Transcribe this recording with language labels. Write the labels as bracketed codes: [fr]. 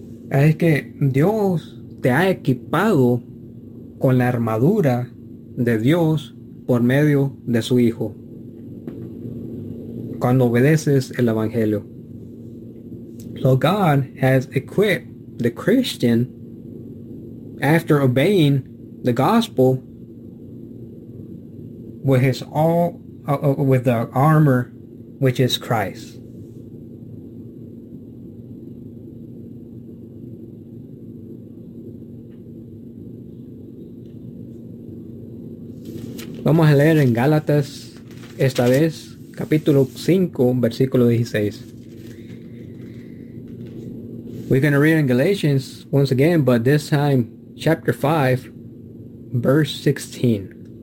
[es] Es que Dios te ha equipado con la armadura de Dios por medio de su Hijo cuando obedeces el Evangelio. [en] So God has equipped the Christian after obeying the gospel with with the armor which is Christ. [es] Vamos a leer en Gálatas, esta vez, capítulo 5, versículo 16. [en] We're going to read in Galatians once again, but this time, chapter 5, verse 16.